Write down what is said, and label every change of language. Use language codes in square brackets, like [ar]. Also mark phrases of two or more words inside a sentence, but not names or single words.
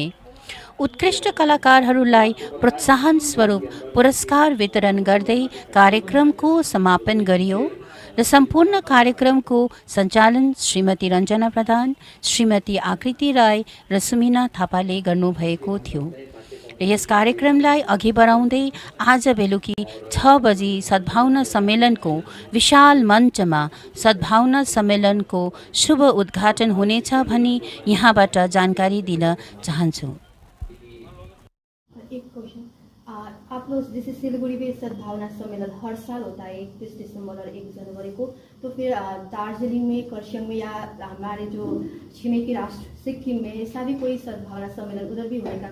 [ne] उत्कृष्ट कलाकारहरूलाई प्रोत्साहन स्वरूप पुरस्कार वितरण गर्दै कार्यक्रमको समापन गरियो र सम्पूर्ण कार्यक्रमको सञ्चालन श्रीमती रञ्जना प्रधान, श्रीमती आकृति राई र सुमिना थापाले गर्नुभएको थियो। यस कार्यक्रमलाई अघि बढाउँदै आज बेलुकी 6 बजी सद्भावना सम्मेलनको विशाल मञ्चमा सद्भावना सम्मेलनको शुभ उद्घाटन हुनेछ भनी यहाँबाट जानकारी दिन चाहन्छु। [hi] एक क्वेश्चन, आप लोग जैसे सिलगुड़ी में सद्भावना सम्मेलन हर साल होता है 31 दिसंबर और 1 जनवरी को, तो फिर दार्जिलिंग में, खरसाङ में या हमारे जो छिमेकी राष्ट्र सिक्किम में ऐसा भी कोई सद्भावना सम्मेलन उधर भी होगा?